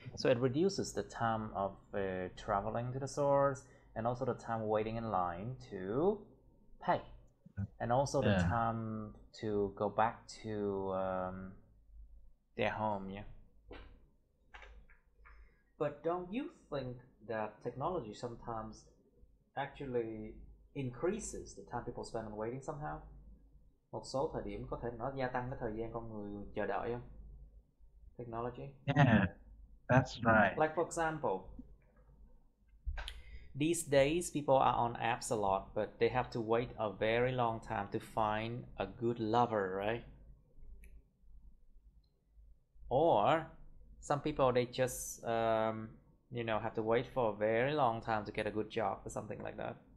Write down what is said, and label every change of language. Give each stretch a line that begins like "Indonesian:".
English: So it reduces the time of traveling to the stores, and also the time waiting in line to pay, and also the time to go back to their home. Yeah. But don't you think that technology sometimes actually increases the time people spend on waiting somehow?
Vietnamese: Một số thời điểm có thể nó gia tăng cái thời gian con người chờ đợi không?
English: Technology? Yeah, that's right. Like for example, these days people are on apps a lot, but they have to wait a very long time to find a good lover, right? Or some people, they just have to wait for a very long time to get a good job or something like that.